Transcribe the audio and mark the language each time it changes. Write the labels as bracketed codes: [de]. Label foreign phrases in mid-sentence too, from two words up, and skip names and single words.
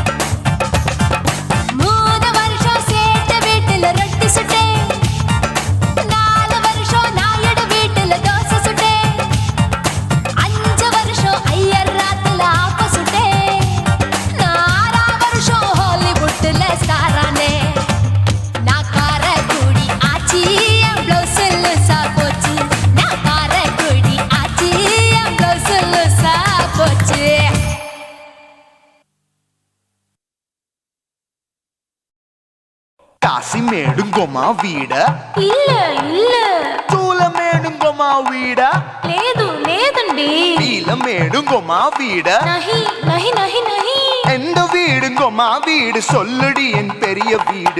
[ta] 3 வருஷம் சேர்த்து வீட்டுல ரொட்டி சுட்டேன் 4 வருஷம் நாயுடு வீட்டுல தோசை சுட்டேன் 5 வருஷம் ஐயர் ராத்துல ஆப்ப சுட்டேன் 6 வருஷம் ஹாலிவுட்ல ஸ்டாரானே நான் காரக்குடி ஆச்சி என் பிளவுஸ் லூசா போச்சு நான் காரக்குடி ஆச்சி என் பிளவுஸ் லூசா போச்சு காசிமேடுங்கோமா வீட இல்ல இல்ல தூலமேடுங்கோமா வீட [te] లేదు లేదండి [ta] நீலமேடுங்கோமா வீட [hi] नहीं नहीं नहीं नहीं [ta] எந்த வீடுங்கோமா வீடு சொல்லுடி என் பெரிய வீடு